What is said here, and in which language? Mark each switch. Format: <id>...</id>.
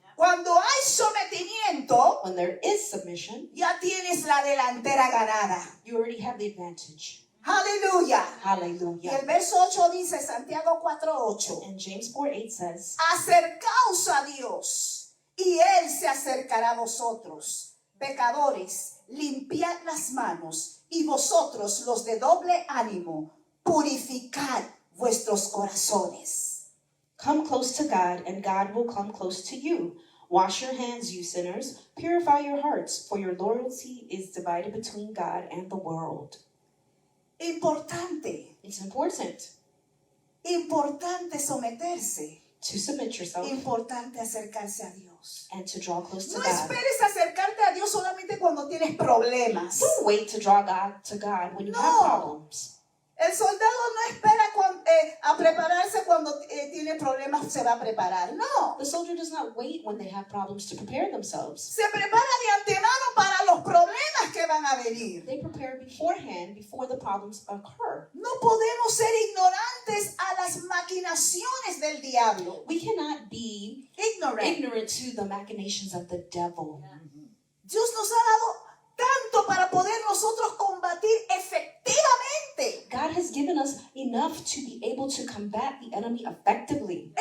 <es>Cuando hay sometimiento,</es> <en>When there is submission,</en> <es>ya tienes la delantera ganada.</es> <en>you already have the advantage.</en> <es>Aleluya. Y</es> <en>Hallelujah.</en> <es>el verso 8 dice, Santiago 4:8.</es> <en>And James 4:8 says,</en> <es>Acercaos a Dios y Él se acercará a vosotros. Pecadores, limpiad las manos y vosotros los de doble ánimo, purificad vuestros corazones.</es> <en>Come close to God, and God will come close to you. Wash your hands, you sinners. Purify your hearts, for your loyalty is divided between God and the world.</en> <es>Importante,</es> <en>It's important</en> <es>importante someterse,</es> <en>to submit yourself</en> <es>importante acercarse a Dios.</es> <en>and to draw close to</en> <es>No</es> <en>God.</en> <es>esperes acercarte a Dios solamente cuando tienes problemas.</es> <en>Don't wait to draw God to God when you</en> <es>No.</es> <en>have problems.</en> <es>El soldado no espera a prepararse cuando tiene problemas, se va a preparar.</es> <en>No. The soldier does not wait when they have problems to prepare themselves.</en> <es>Se prepara de antemano para los problemas que van a venir.</es> <en>They prepare beforehand before the problems occur.</en> <es>No podemos ser ignorantes a las maquinaciones del diablo.</es> <en>We cannot be ignorant to the machinations of the devil.</en> <es>Dios nos ha dado tanto para poder nosotros combatir efectivamente.</es> <en>God has given us enough to be able to combat the enemy effectively.</en>